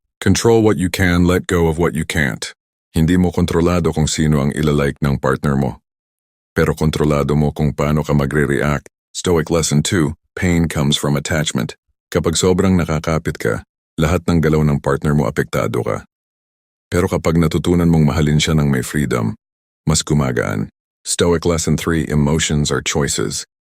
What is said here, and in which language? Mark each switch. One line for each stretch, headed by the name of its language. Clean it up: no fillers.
English: Control what you can, let go of what you can't.
Filipino: Hindi mo kontrolado kung sino ang ilalike ng partner mo. Pero kontrolado mo kung paano ka magre-react.
English: Stoic Lesson 2, Pain comes from attachment.
Filipino: Kapag sobrang nakakapit ka, lahat ng galaw ng partner mo apektado ka. Pero kapag natutunan mong mahalin siya ng may freedom, mas gumagaan.
English: Stoic Lesson 3, Emotions are choices.